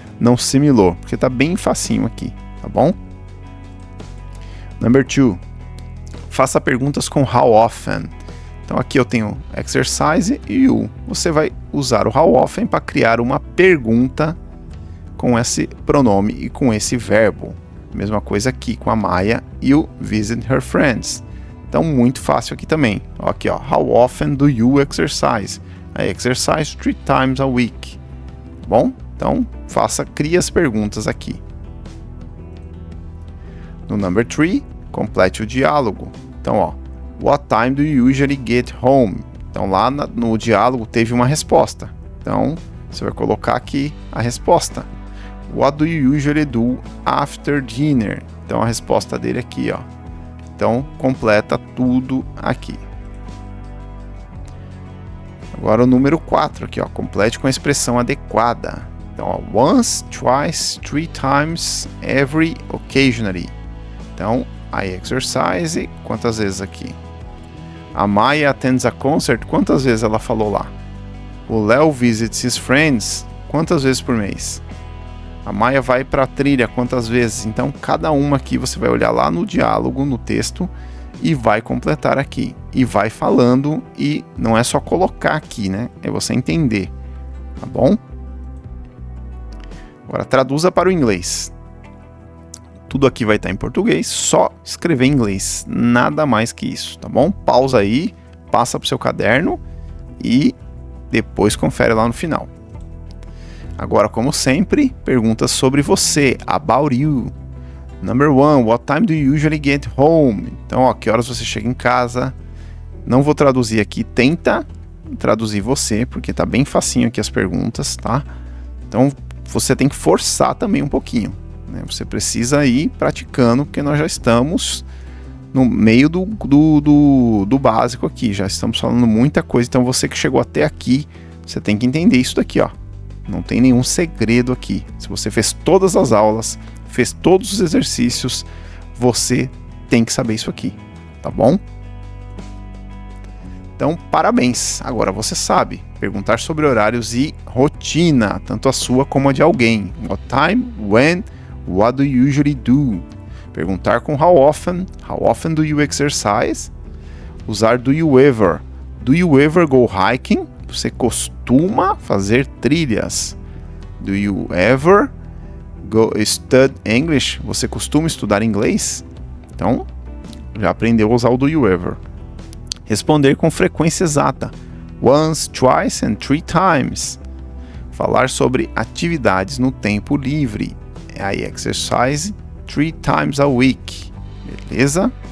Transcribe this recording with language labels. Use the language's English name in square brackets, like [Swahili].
[Portuguese] não similou, porque tá bem facinho aqui, tá bom? [English] Number 2. [Portuguese] Faça perguntas com how often. Então aqui eu tenho exercise e you. Você vai usar o how often para criar uma pergunta com esse pronome e com esse verbo. Mesma coisa aqui com a Maya, you visit her friends. Então muito fácil aqui também. Aqui, ó, [English] how often do you exercise? I exercise 3 times a week. [Portuguese] Bom? Então crie as perguntas aqui. No [English] number 3, [Portuguese] complete o diálogo. Então, ó, [English] what time do you usually get home? [Portuguese] Então lá no diálogo teve uma resposta. Então você vai colocar aqui a resposta. [English] What do you usually do after dinner? [Portuguese] Então a resposta dele aqui, ó. Então completa tudo aqui. Agora o número 4 aqui, ó, complete com a expressão adequada. Então, ó, [English] once, twice, 3 times, every, occasionally. [Portuguese] Então, [English] I exercise, [Portuguese] quantas vezes aqui? A Maya [English] attends a concert, [Portuguese] quantas vezes ela falou lá? O Léo visits his friends, quantas vezes por mês? A Maya vai para a trilha, quantas vezes? Então, cada uma aqui você vai olhar lá no diálogo, no texto, e vai completar aqui. E vai falando, e não é só colocar aqui, né? É você entender, tá bom? Agora, traduza para o inglês. Tudo aqui vai estar em português, só escrever em inglês, nada mais que isso, tá bom? Pausa aí, passa para o seu caderno e depois confere lá no final. Agora, como sempre, perguntas sobre você, [English] about you. Number 1, what time do you usually get home? [Portuguese] Então, ó, que horas você chega em casa? Não vou traduzir aqui, tenta traduzir você, porque tá bem facinho aqui as perguntas, tá? Então, você tem que forçar também um pouquinho. Você precisa ir praticando, porque nós já estamos no meio do básico aqui, já estamos falando muita coisa, então você que chegou até aqui, você tem que entender isso daqui, ó. Não tem nenhum segredo aqui. Se você fez todas as aulas, fez todos os exercícios, você tem que saber isso aqui, tá bom? Então, parabéns! Agora você sabe perguntar sobre horários e rotina, tanto a sua como a de alguém. [English] What time, when, what do you usually do? [Portuguese] Perguntar com [English] how often do you exercise? [Portuguese] Usar [English] do you ever go hiking? [Portuguese] Você costuma fazer trilhas? [English] Do you ever go study English? [Portuguese] Você costuma estudar inglês? Então, já aprendeu a usar o do you ever. Responder com frequência exata. [English] Once, twice and 3 times. [Portuguese] Falar sobre atividades no tempo livre. [English] I exercise 3 times a week. [Portuguese] Beleza?